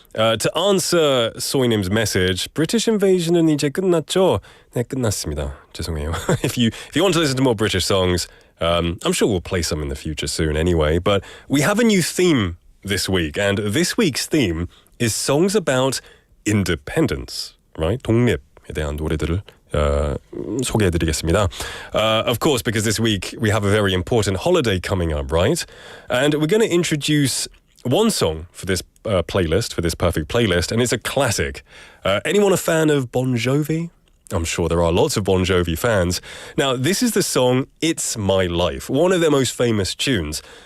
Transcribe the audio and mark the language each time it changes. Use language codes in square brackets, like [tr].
[en] To answer 소희님's message, British invasion은 [ko] 이제 끝났죠? 네, 끝났습니다. 죄송해요. [en] if you want to listen to more British songs, I'm sure we'll play some in the future soon anyway, but we have a new theme this week, and this week's theme is songs about independence, right? [ko] 독립에 대한 노래들을 소개해드리겠습니다. [en] Of course, because this week we have a very important holiday coming up, right? And we're going to introduce one song for this playlist, for this perfect playlist, and it's a classic. Anyone a fan of Bon Jovi? I'm sure there are lots of Bon Jovi fans. Now, this is the song It's My Life, one of their most famous tunes.